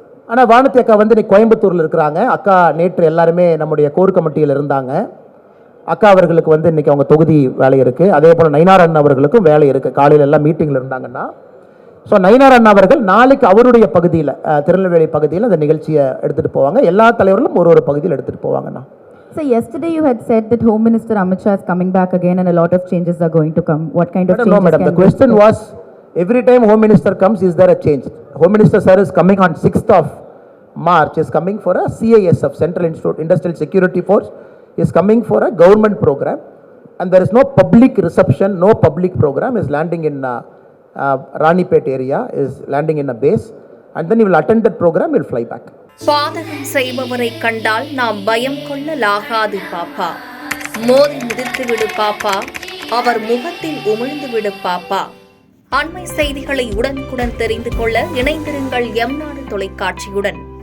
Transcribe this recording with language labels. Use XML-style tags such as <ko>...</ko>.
<ta>ஆனால் வானதி அக்கா வந்து இன்னைக்கு கோயம்புத்தூரில் இருக்கிறாங்க. அக்கா நேற்று எல்லாருமே நம்முடைய கோர் கமிட்டியில் இருந்தாங்க. அக்கா அவர்களுக்கு வந்து இன்னைக்கு அவங்க தொகுதி வேலை இருக்கு. அதே போல நயினார் அண்ணா அவர்களுக்கும் வேலை இருக்கு. காலையில் எல்லாம் மீட்டிங்ல இருந்தாங்கன்னா, ஸோ நயினார் அண்ணா அவர்கள் நாளைக்கு அவருடைய பகுதியில், திருநெல்வேலி பகுதியில் அந்த நிகழ்ச்சியை எடுத்துட்டு போவாங்க. எல்லா தலைவர்களும் ஒரு பகுதியில் எடுத்துட்டு போவாங்கண்ணா.</ta> <en>So yesterday you had said that Home Minister Amit Shah is coming back again and a lot of changes are going to come. What kind of changes? No, madam. The question was, every time Home Minister comes, is there a change? Home Minister sir is coming on 6th of March, is coming for a CISF, Central Industrial Security Force, is coming for a government program, and there is no public reception, no public program. Is landing in Ranipet area, is landing in a base, and then he will attend that program, he will fly back.</en> <ta>பாதகம் செய்பவரை கண்டால் நாம் பயம் கொள்ளலாகாது பாப்பா, மோதி மிதித்து விடு பாப்பா, அவர் முகத்தில் உமிழ்ந்து விடு பாப்பா. அண்மை செய்திகளை உடனுக்குடன் தெரிந்து கொள்ள இணைந்திருங்கள் எம் நாடு தொலைக்காட்சியுடன்.</ta>